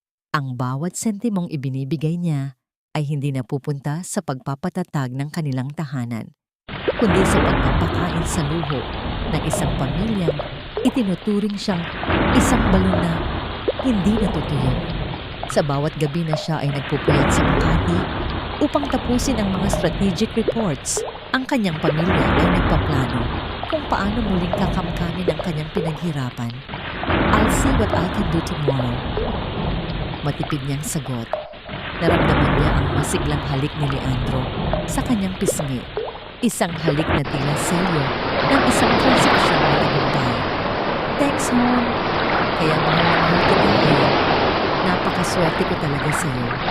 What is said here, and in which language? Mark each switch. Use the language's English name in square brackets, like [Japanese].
[Filipino] Ang bawat sentimong ibinibigay niya ay hindi napupunta sa pagpapatatag ng kanilang tahanan, kundi sa pagpapakain sa luho ng isang pamilyang itinuturing siyang isang balon na hindi natutuyo. Sa bawat gabi na siya ay nagpupuyat sa Makati upang tapusin ang mga strategic reports, ang kanyang pamilya ay nagpaplano kung paano muling kakamkamin ang kanyang pinaghirapan. [English] I'll see what I can do tomorrow. [Filipino] Matipid niyang sagot. Naramdaman niya ang masiglang halik ni Leandro sa kanyang pisngi. Isang halik na tila selyo ng isang transaksyon na tagumpay. [English] Thanks, Hon. [Filipino] Kaya mahal na mahal kita eh. Napakaswerte ko talaga sa'yo.